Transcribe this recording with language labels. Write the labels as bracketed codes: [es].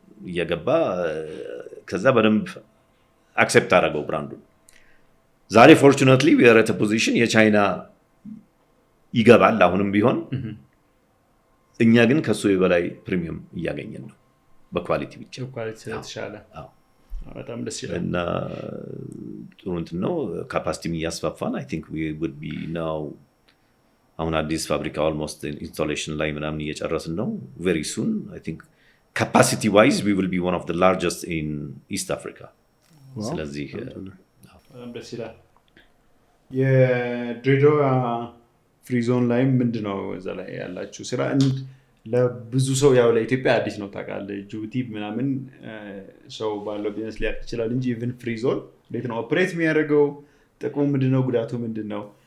[am] እየገባ ከዛ በደንብ አክሴፕት አደረገው ብራንዱን። ዛሬ ፎርቹኔትሊ [en] we are at a position [am] የቻይና ይገባል አሁንም ቢሆን እኛ ግን ከሱ የበላይ ፕሪሚየም እያገኘን ነው በኳሊቲ ብቻ። ኳሊቲ ስለተሻለ በጣም ደስ ይላል እና ጥሩ እንትን ነው። ካፓሲቲም እያስፋፋን [en] I think we would be now [am] አሁን አዲስ ፋብሪካ [en] almost installation [am] ላይ ምናምን እየጨረስን ነው። [en] very soon I think capacity wise we will be one of the largest in East Africa. [am] ስለዚህ በጣም ደስ ይላል። የድሬዳዋ ፍሪ ዞን ላይ ምንድነው እዛ ላይ ያላችሁ ስራ? ለብዙ ሰው ያው ለኢትዮጵያ አዲስ ነው ታውቃለህ። ጅቡቲ ምናምን ሰው ባለው ቢዝነስ ሊያውቅ ይችላል እንጂ ኢቭን ፍሪ ዞን እንዴት ነው ኦፕሬት የሚያደርገው? ጥቅሙ ምንድነው? ጉዳቱ ምንድነው?